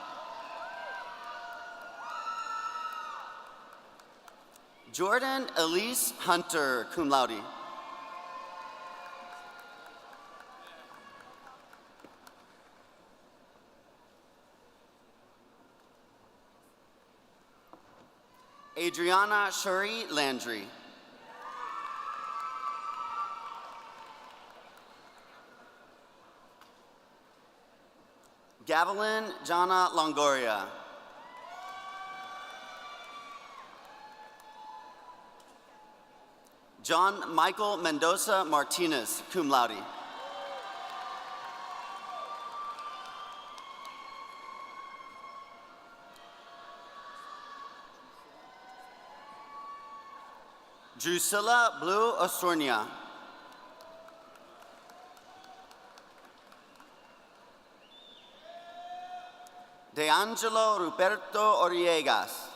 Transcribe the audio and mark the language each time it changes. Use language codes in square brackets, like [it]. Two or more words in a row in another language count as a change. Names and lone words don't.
[en] Jordan Elise Hunter, [la] cum laude. [en] Adriana Shuri Landry. Gavelin Jana Longoria. John Michael Mendoza Martinez, [la] cum laude. [en] Drusilla Blue Osornia. DeAngelo Ruperto Oriegas.